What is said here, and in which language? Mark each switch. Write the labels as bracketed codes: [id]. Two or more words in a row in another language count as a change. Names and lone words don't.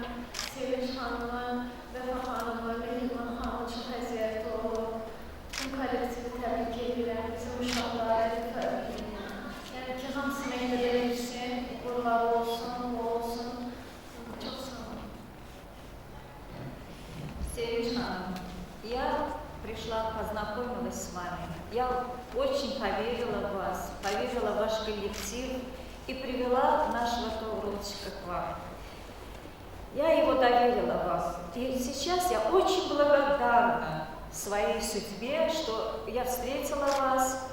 [az] Sevinç xanımı, Vəfa xanımı, Mehriban xanımı çox əziyyətli olub. Tüm kollektivi təbrik edirəm. Bizim uşaqları yəni ki, hamısına eləyirsin, uğurlar olsun, bu olsun. Çox sağ olun. [ru] Sevinç Ханым, я пришла, познакомилась с вами. Я очень поверила в вас, поверила в ваш коллектив и привела нашего Тауротчика к вам. Я его доверила вам. И сейчас я очень благодарна своей судьбе, что я встретила вас.